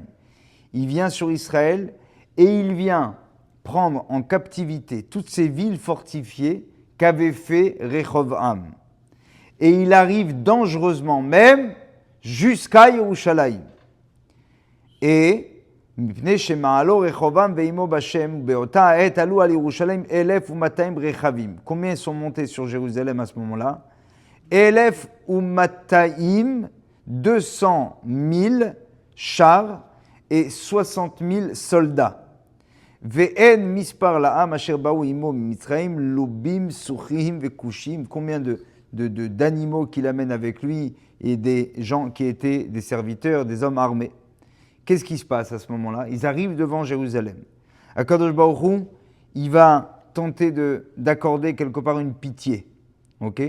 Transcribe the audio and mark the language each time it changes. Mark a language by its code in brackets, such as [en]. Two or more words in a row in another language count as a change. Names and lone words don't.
[fr] Il vient sur Israël et il vient prendre en captivité toutes ces villes fortifiées qu'avait fait Rehovam. Et il arrive dangereusement même jusqu'à Yerushalayim. [he] Et מפני שמעלו רחובעם ועמו בשם, ובאותה העת עלו על ירושלים 1,200 רכבים. [fr] Combien sont montés sur Jérusalem à ce moment-là? 1,200, 200 000 chars et 60 000 soldats. [he] ואין מספר לעם אשר באו עמו ממצרים, לובים, סוחים וכושים. [fr] Combien d'animaux qu'il amène avec lui et des gens qui étaient des serviteurs, des hommes armés. Qu'est-ce qui se passe à ce moment-là? Ils arrivent devant Jérusalem. [he] הקדוש ברוך הוא, [fr] il va tenter d'accorder quelque part une pitié. Okay?